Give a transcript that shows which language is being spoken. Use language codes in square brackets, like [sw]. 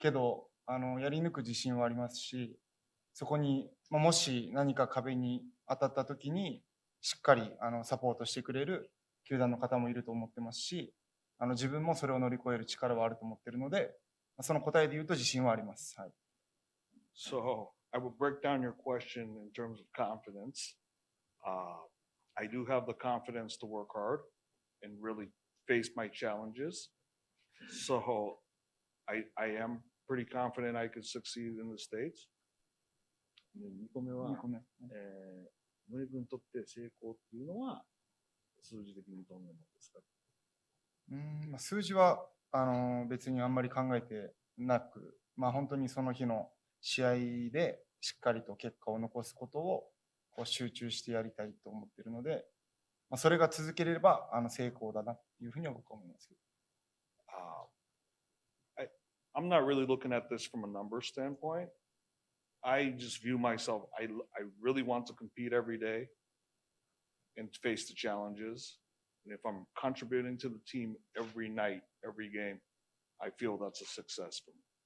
[ja] けど、やり抜く自信はありますし、そこに、もし何か壁に当たった時に、しっかり、サポートしてくれる球団の方もいると思ってますし、自分もそれを乗り越える力はあると思ってるので、その答えで言うと自信はあります。はい。 [en] So I will break down your question in terms of confidence. I do have the confidence to work hard and really face my challenges. So I am pretty confident I could succeed in the States. [ja] 2個目は、宗君にとって成功っていうのは数字的にどんなものですか？数字は別にあんまり考えてなく、本当にその日の試合でしっかりと結果を残すことをこう集中してやりたいと思っているので、それが続ければ成功だなっていうふうには僕は思いますけど。 [en] I'm not really looking at this from a number standpoint. I just view myself, I really want to compete every day and face the challenges. And if I'm contributing to the team every night, every game, I feel that's a success for me.